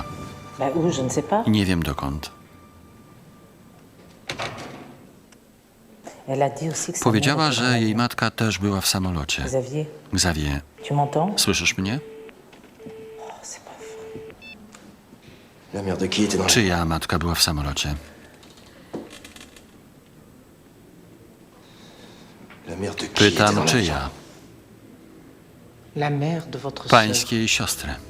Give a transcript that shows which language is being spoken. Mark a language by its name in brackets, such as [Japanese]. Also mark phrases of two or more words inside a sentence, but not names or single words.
[French] Bah où, je ne sais pas. [Polish] Nie wiem dokąd. [French] Elle a dit aussi que sa [Polish] Powiedziała, [French] mère était dans [Polish] że jej [French] l'avion. [Polish] matka też była w samolocie. [French] Xavier, [Polish] Xavier, [French] tu m'entends? [Polish] słyszysz mnie? [French] Oh, c'est pas vrai. La mère de qui était dans la... [Polish] Czyja matka była w samolocie? [French] La mère de qui était [Polish] Pytam, [French] dans la... [Polish] czyja? [French] La mère de votre sœur. [Polish] Pańskiej siostry.